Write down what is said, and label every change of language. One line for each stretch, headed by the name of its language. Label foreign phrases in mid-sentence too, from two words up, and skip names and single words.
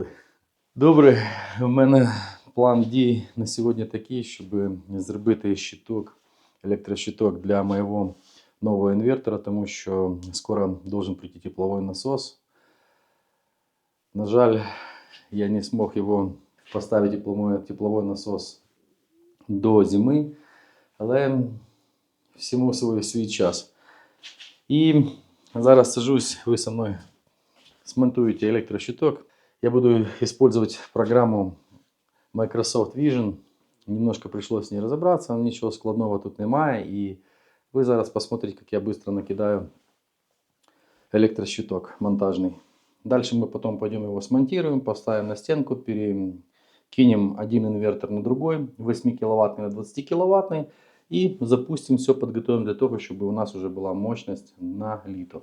Ukrainian: Добре, у мене план дій на сьогодні такий, щоб зробити щиток, електрощиток для моєго нового інвертора, тому що скоро должен прийти тепловий насос. На жаль, я не
Russian: смог его поставить тепловой насос
Ukrainian: до зими, але всьому свій час. І зараз сажусь, ви со мною смонтуєте електрощиток.
Russian: Я буду использовать программу Microsoft Vision. Немножко пришлось с ней разобраться, ничего складного
Ukrainian: тут немає.
Russian: И вы зараз посмотрите, как я быстро накидаю электрощиток монтажный. Дальше мы потом пойдем его смонтируем, поставим на стенку, перекинем один инвертор на другой, 8 киловаттный на 20 киловаттный, и запустим, все подготовим для того, чтобы у нас уже была мощность на літо.